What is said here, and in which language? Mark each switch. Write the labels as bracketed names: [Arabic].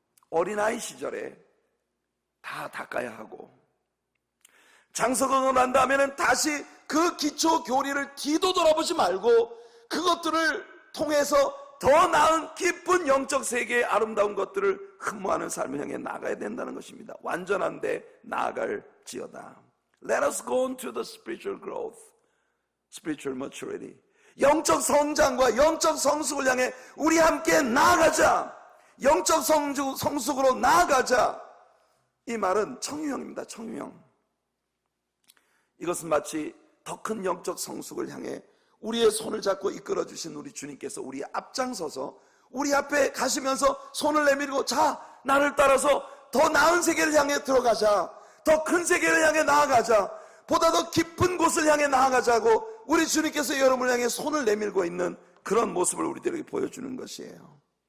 [Korean] 어린아이 시절에 다 닦아야 하고, 장성하고 난 다음에는 다시 그 기초 교리를 뒤도 돌아보지 말고 그것들을 통해서 더 나은 깊은 영적 세계의 아름다운 것들을 흠모하는 삶을 향해 나가야 된다는 것입니다. 완전한 데 나아갈지어다. [English] Let us go on to the spiritual growth, spiritual maturity. [Korean] 영적 성장과 영적 성숙을 향해 우리 함께 나아가자. 영적 성숙으로 나아가자. 이 말은 청유형입니다. 청유형. 이것은 마치 더 큰 영적 성숙을 향해 우리의 손을 잡고 이끌어 주신 우리 주님께서 우리 앞장서서 우리 앞에 가시면서 손을 내밀고, 자, 나를 따라서 더 나은 세계를 향해 들어가자, 더 큰 세계를 향해 나아가자, 보다 더 깊은 곳을 향해 나아가자고 우리 주님께서 여러분을 향해 손을 내밀고 있는 그런 모습을 우리들에게 보여주는 것이에요.